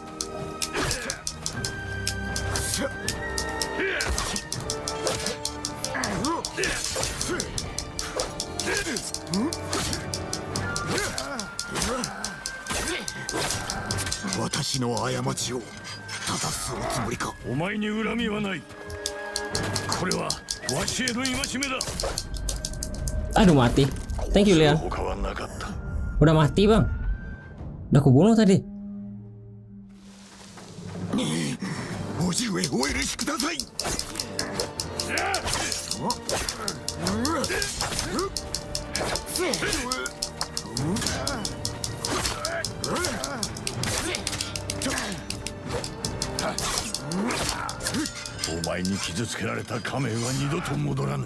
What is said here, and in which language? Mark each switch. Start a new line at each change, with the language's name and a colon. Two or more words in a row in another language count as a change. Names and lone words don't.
Japanese: 私の過ちを正すおつもりか。お前に恨みはない。これはわしへの戒めだ。
Indonesian: Aduh mati.
English: Thank you Leon.
Indonesian: Udah mati bang. Udah kubunuh tadi.
Japanese: 叔父上お許しください。お前に傷つけられた仮面は二度と戻らぬ。